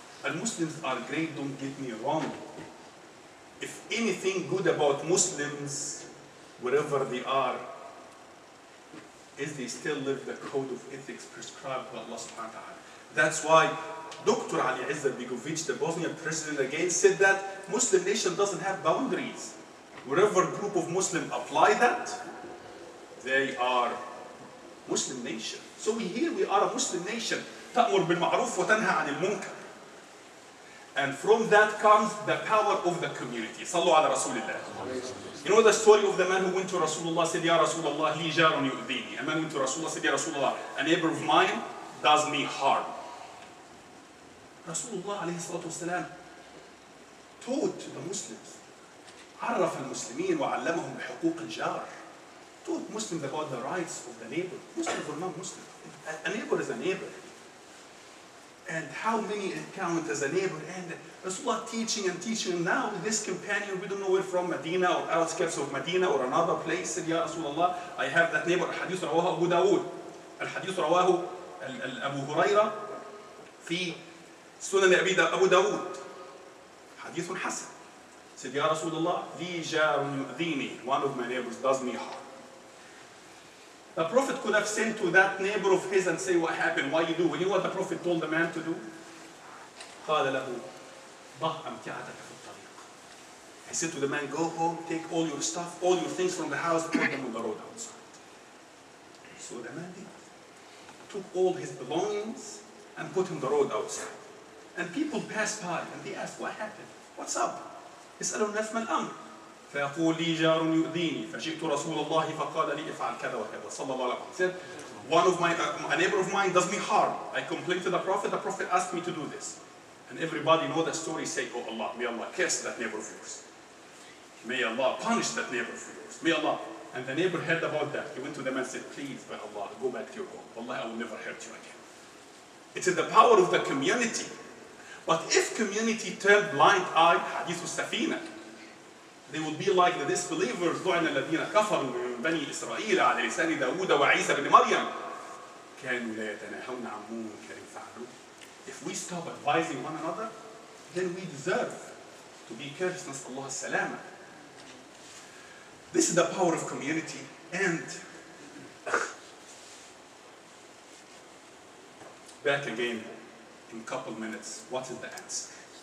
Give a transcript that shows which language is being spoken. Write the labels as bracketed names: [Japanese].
[English] And Muslims are great, don't get me wrong. If anything good about Muslims, wherever they are, is they still live the code of ethics prescribed by Allah subhanahu wa ta'ala. That's why Dr. Ali Izzat Begovic, the Bosnian president again, said that Muslim nation doesn't have boundaries. Wherever a group of Muslims apply that, they are Muslim nation. So we are a Muslim nation. [Arabic] تأمر بالمعروف وتنهى عن المنكر. [English] And from that comes the power of the community. [Arabic] صلوا على رسول الله. [English] You know the story of the man who went to Rasulullah, said, Ya Rasulullah, [Arabic] li jarun yu'dini. [English] A man went to Rasulullah, said, Ya Rasulullah, a neighbor of mine does me harm. Rasulullah alayhi salatu wasalam taught the Muslims, [Arabic] عرف المسلمين وعلمهم بحقوق الجار. [English] Taught Muslims about the rights of the neighbor. Muslims or non-Muslim. A neighbor is a neighbor. And how many count as a neighbor? And Rasulullah teaching and teaching. And now this companion, we don't know where from, Medina or outskirts of Medina or another place, said, Ya Rasulullah, I have that neighbor. [Arabic] الحديث رواه أبو داود. الحديث رواه أبو هريرة في سنن أبو داود. حديث حسن. [English] Said, Ya Rasulullah, [Arabic] li jarun yu'dini. [English] One of my neighbors does me harm. The Prophet could have sent to that neighbor of his and say, what happened, why you do? You know what the Prophet told the man to do? [Arabic] قال له ضع أمتعتك في الطريق. [English] He said to the man, go home, take all your stuff, all your things from the house, put them on the road outside. So the man did. Took all his belongings and put him on the road outside. And people passed by and they asked, what happened? What's up? [Arabic] يسألون الناس ما الأمر. فيقول لي جار يؤذيني فجئت رسول الله فقال لي افعل كذا وكذا صلى الله عليه وسلم. [English] Said, a neighbor of mine does me harm. I complained to the Prophet asked me to do this. And everybody know the story, say, oh Allah, may Allah curse that neighbor of yours. May Allah punish that neighbor of yours. May Allah. And the neighbor heard about that. He went to them and said, please, by Allah, go back to your home. Wallahi, I will never hurt you again. It is the power of the community. But if community turn blind eye, hadith al-safina, they will be like the disbelievers, [Arabic] لعن الذين كفروا من بني إسرائيل على لسان داود وعيسى بن مريم كانوا لا يتناهون عن منكر فعلوه. [English] If we stop advising one another, then we deserve to be cursed. [Arabic] نسأل الله السلامة. [English] This is the power of community. And back again in a couple minutes, what is the answer?